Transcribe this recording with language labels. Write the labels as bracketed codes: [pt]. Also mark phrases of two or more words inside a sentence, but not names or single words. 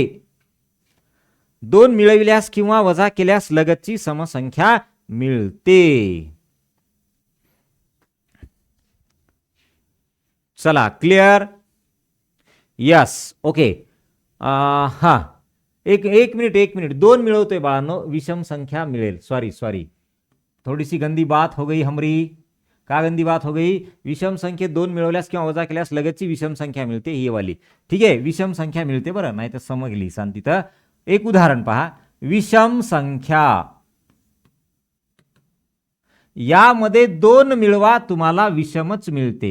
[mr] दोन मिळविल्यास किंवा वजा केल्यास लगतची समसंख्या मिळते. चला, क्लिअर? [en] Yes, okay. [mr] एक मिनिट. दोन मिळवतोय बाळांनो, विषम संख्या मिळेल. [hi] सॉरी, थोडीसी गंदी बात हो गई हमरी. का गंदी बात हो गई? [mr] विषम संख्येत दोन मिळवल्यास किंवा वजा केल्यास लगतची विषम संख्या मिळते, ही वाली. ठीक आहे, विषम संख्या मिळते. बरं, नाही तर समजली शांती. तर एक उदाहरण पहा. विषम संख्या यामध्ये दोन मिळवा, तुम्हाला विषमच मिळते.